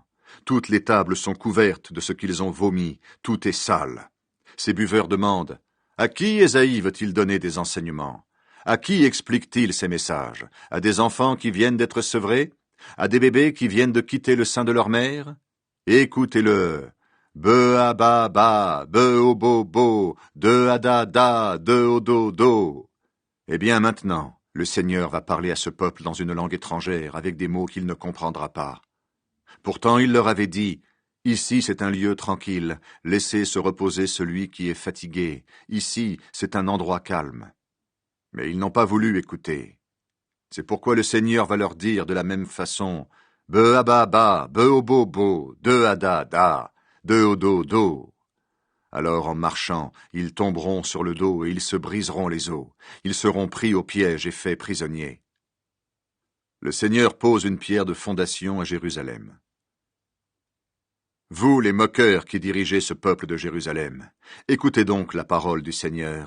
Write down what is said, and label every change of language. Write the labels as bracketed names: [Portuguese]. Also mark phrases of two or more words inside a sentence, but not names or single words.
[French] Toutes les tables sont couvertes de ce qu'ils ont vomi. Tout est sale. Ces buveurs demandent « À qui Ésaïe veut-il donner des enseignements ? À qui explique-t-il ces messages ? À des enfants qui viennent d'être sevrés ? À des bébés qui viennent de quitter le sein de leur mère ? Écoutez-le ! Be-a-ba-ba, be-o-bo-bo, de-a-da-da, de-o-do-do. Eh bien maintenant, le Seigneur va parler à ce peuple dans une langue étrangère, avec des mots qu'il ne comprendra pas. Pourtant il leur avait dit, « Ici c'est un lieu tranquille, laissez se reposer celui qui est fatigué. Ici c'est un endroit calme. » Mais ils n'ont pas voulu écouter. C'est pourquoi le Seigneur va leur dire de la même façon, « Be-a-ba-ba, be-o-bo-bo, de-a-da-da. De-o-do-do. » Alors, en marchant, ils tomberont sur le dos et ils se briseront les os. Ils seront pris au piège et faits prisonniers. Le Seigneur pose une pierre de fondation à Jérusalem. Vous, les moqueurs qui dirigez ce peuple de Jérusalem, écoutez donc la parole du Seigneur.